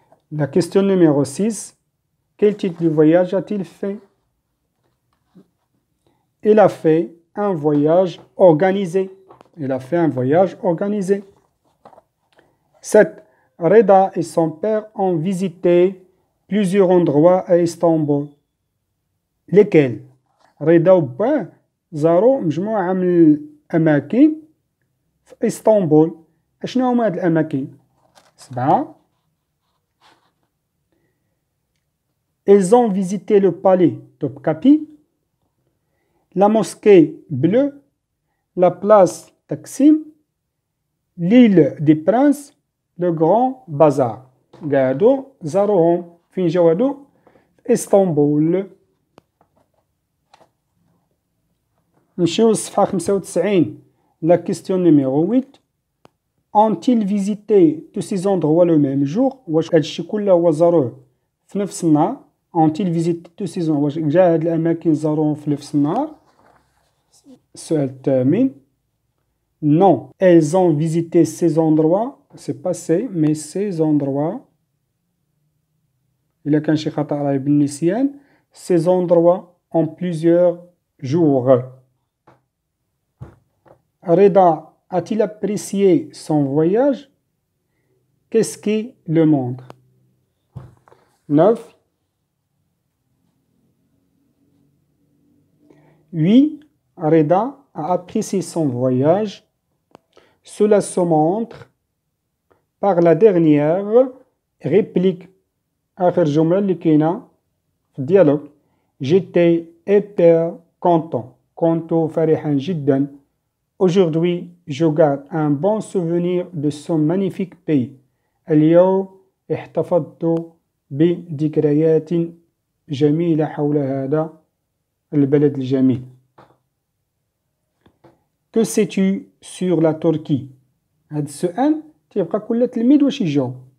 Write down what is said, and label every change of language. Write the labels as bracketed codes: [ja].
[fr] La question numéro 6. Quel type de voyage a-t-il fait? Il a fait un voyage organisé. Il a fait un voyage organisé. 7. Reda et son père ont visité plusieurs endroits à Istanbul. Lesquels؟ [ar] رضا وباه زاروا مجموعة من الأماكن في إسطنبول. أشنو هما هاد الأماكن؟ 7. [fr] Ils ont visité le palais Topkapi, la mosquée bleue, la place Taksim, l'île des Princes, le grand bazar. [ar] قعدوا زاروهم. فين جاو هادو؟ إسطنبول. نمشيو للصفحة 95. [fr] La question numéro 8. Ont-ils visité tous ces endroits le même jour؟ [ar] واش هادشي كله هو زاروه في نفس النهار؟ [fr] Ont-ils visité tous ces endroits؟ [ar] واش جا هاد الأماكن زاروهم في نفس النهار؟ السؤال الثامن. [fr] Non, elles ont visité ces endroits. C'est pas ces, mais ces endroits. [ar] إلا كان شي خطأ راهي بالنسيان. [fr] Ces endroits en plusieurs jours. Reda a-t-il apprécié son voyage? Qu'est-ce qui le montre? 9. Oui, Reda a apprécié son voyage. Cela se montre par la dernière réplique. [ar] آخر جملة اللي كاينة في الديالوج. [fr] J'étais hyper content. [ar] كنت فرحا جدا. [fr] Aujourd'hui, je garde un bon souvenir de ce magnifique pays. [ar] اليوم احتفظت بذكريات جميلة حول هذا البلد الجميل. [fr] Que sais-tu sur la Turquie؟ [ar] هذا السؤال تيبقى كل تلميذ واش يجاوب.